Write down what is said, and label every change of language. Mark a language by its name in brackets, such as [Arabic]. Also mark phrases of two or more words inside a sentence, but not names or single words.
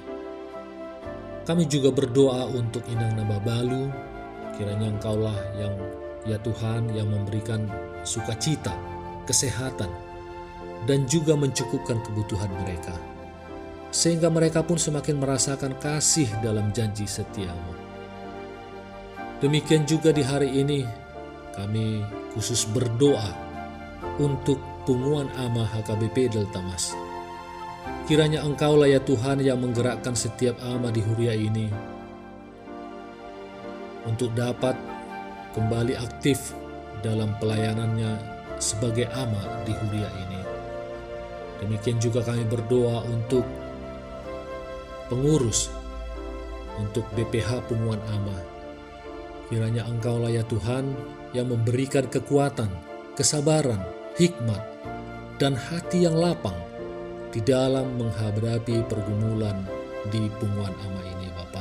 [Indonesian] Kami juga berdoa untuk Inang Nababalu, kiranya Engkaulah yang, ya Tuhan, yang memberikan sukacita, kesehatan, dan juga mencukupkan kebutuhan mereka, sehingga mereka pun semakin merasakan kasih dalam janji setia-Mu. Demikian juga di hari ini, kami khusus berdoa untuk Punguan Ama HKBP Delta Mas. Kiranya Engkaulah ya Tuhan yang menggerakkan setiap ama di Huria ini untuk dapat kembali aktif dalam pelayanannya sebagai ama di Huria ini. Demikian juga kami berdoa untuk pengurus, untuk BPH Punguan Ama. Kiranya Engkaulah ya Tuhan yang memberikan kekuatan, kesabaran, hikmat, dan hati yang lapang di dalam menghadapi pergumulan di Punguan Ama ini, Bapa.